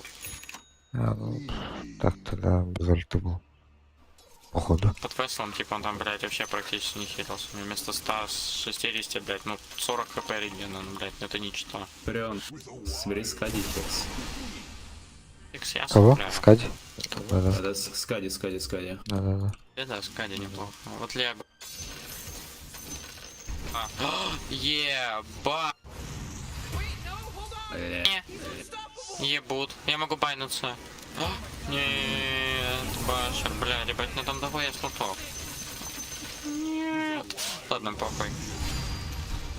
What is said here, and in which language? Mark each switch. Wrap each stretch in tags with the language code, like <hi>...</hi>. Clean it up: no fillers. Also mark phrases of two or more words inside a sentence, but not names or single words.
<ru>А, ну, так тогда без ульты был. Походу. Под веселом, типа он там, блядь, вообще практически не хитился. Мне вместо 160, блядь, ну 40 хп регена, ну, блядь, это ничто. Фреон, собери скади сейчас. Икс я Кого? собираю. Скади? Да-да. Да, скади. Да-да-да. Да, скади неплохо. Вот Лего. Еба. Ебут. Я могу байнуться. Нет, башер, бля, ребят, на там давай я слотов. Нет. Ладно, похуй. У</ru>